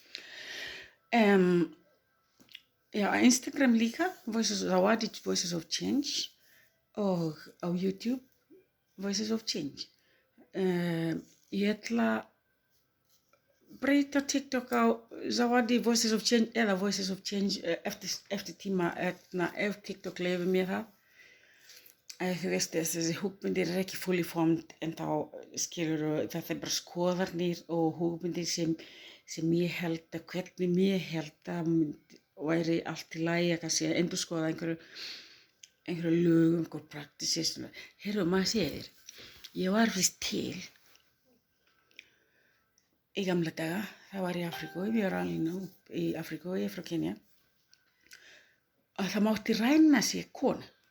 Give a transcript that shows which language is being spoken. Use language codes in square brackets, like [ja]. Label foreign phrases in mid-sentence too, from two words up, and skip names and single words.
[is] Já, á Instagram líka, Zawadi Voices of Change og á YouTube, Voices of Change. Ég ætla breyta TikTok á Zawadi Voices of Change eða Voices of Change eftir tíma ef TikTok leyfir mér það. Þú veist þessi hugmyndir ekki [en] fully formed [is] en þá skilurðu þetta bara skoðanir og hugmyndir sem ég held að hvernig ég held að væri allt í lagi að kannski endurskoða einhverju lögum, einhverju practices. Heyrðu, maður segir, ég var fyrst til í gamla daga, það var í Afríku, við erum alveg í Afríku, ég er frá Kenya, og það mátti ræna sér konu.